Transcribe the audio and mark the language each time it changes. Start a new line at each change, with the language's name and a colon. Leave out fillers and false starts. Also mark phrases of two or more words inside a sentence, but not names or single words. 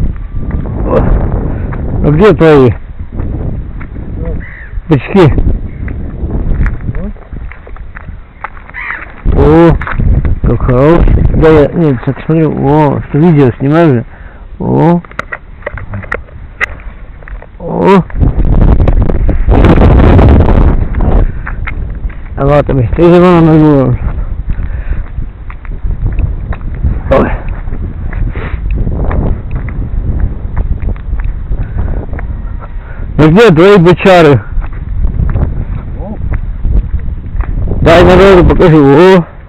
Russian: No где твои? Бычки. О, как хорош. Да я, нет, так смотрю. О, что видео снимаю же. О. О.
Estonian: А vaata, mis teise vanamees mul on.
Russian: Ну где твои бычары? Дай народу покажи. О!